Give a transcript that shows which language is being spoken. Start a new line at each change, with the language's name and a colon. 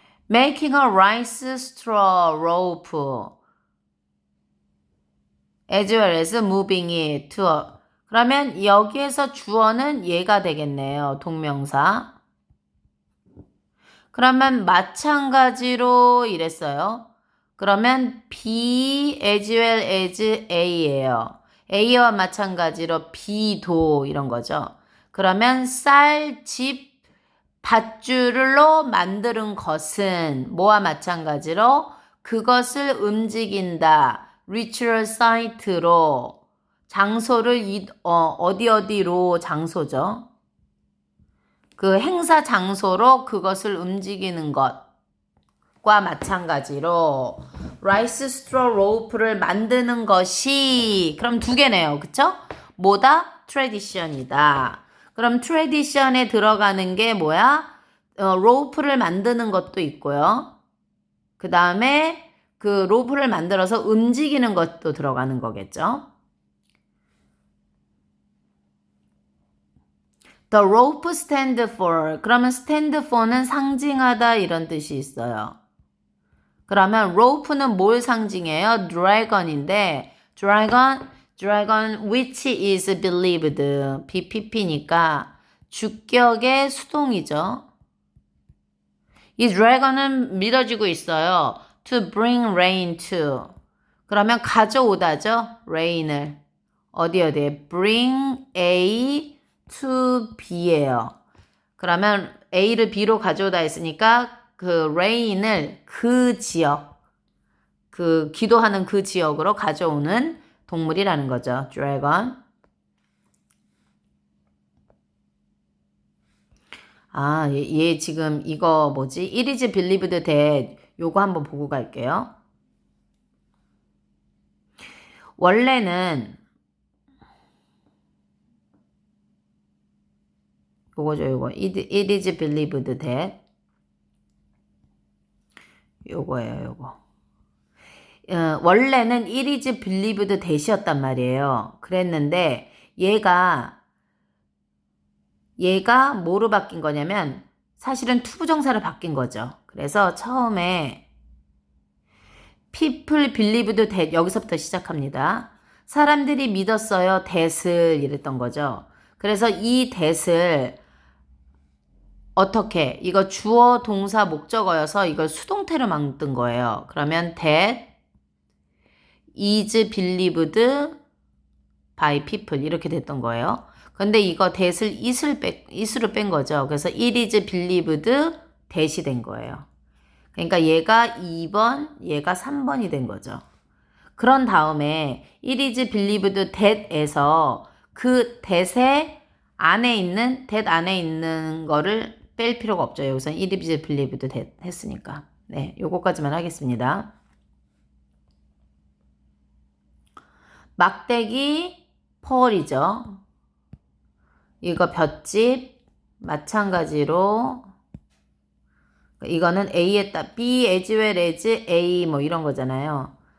English: Making a rice straw rope. as well as moving it to.
Korean: 그러면 여기에서 주어는 얘가 되겠네요. 동명사. 그러면 마찬가지로 이랬어요. 그러면 be as well as A예요. A와 마찬가지로 B도 이런 거죠. 그러면 쌀, 집, 밧줄로 만드는 것은 뭐와 마찬가지로 그것을 움직인다. ritual site로 장소를 어디로 장소죠. 그 행사 장소로 그것을 움직이는 것과 마찬가지로
English: rice straw rope
Korean: 를 만드는 것이 그럼 두 개네요. 그쵸? 뭐다? tradition이다. 그럼 tradition에 들어가는 게 뭐야? rope를 만드는 것도 있고요. 그 다음에 그 로프를 만들어서 움직이는 것도 들어가는 거겠죠.
English: The rope stand for.
Korean: 그러면 stand for는 상징하다 이런 뜻이 있어요. 그러면 rope는 뭘 상징해요?
English: dragon인데 dragon which is believed.
Korean: BPP니까 주격의 수동이죠. 이 dragon은 믿어지고 있어요.
English: To bring rain to.
Korean: 그러면 가져오다죠. rain을. 어디에?
English: bring A to B예요.
Korean: 그러면 A를 B로 가져오다 했으니까 그 rain을 그 지역, 그 기도하는 그 지역으로 가져오는 동물이라는 거죠.
English: dragon.
Korean: 얘 지금 이거 뭐지?
English: It is believed that
Korean: 요거 한번 보고 갈게요. 원래는 요거죠, 요거.
English: It is believed that.
Korean: 요거예요, 요거. 원래는
English: it is believed that
Korean: 이었단 말이에요. 그랬는데, 얘가 뭐로 바뀐 거냐면, 사실은 투부정사로 바뀐 거죠. 그래서 처음에,
English: people believed that,
Korean: 여기서부터 시작합니다. 사람들이 믿었어요, that을 이랬던 거죠. 그래서 이 that을 어떻게? 이거 주어, 동사, 목적어여서 이걸 수동태로 만든 거예요. 그러면
English: that is believed by people
Korean: 이렇게 됐던 거예요. 근데 이거 that을 it으로 뺀 거죠. 그래서
English: it is believed that
Korean: 이 된 거예요. 그러니까 얘가 2번, 얘가 3번이 된 거죠. 그런 다음에
English: it is believed that
Korean: 에서 그 that 안에 있는 거를 뺄 필요가 없죠. 여기서
English: it is believed
Korean: 했으니까. 네, 요거까지만 하겠습니다. 막대기 폴이죠. 이거 볏짚 마찬가지로 이거는 A에 B as well as A 뭐 이런 거잖아요.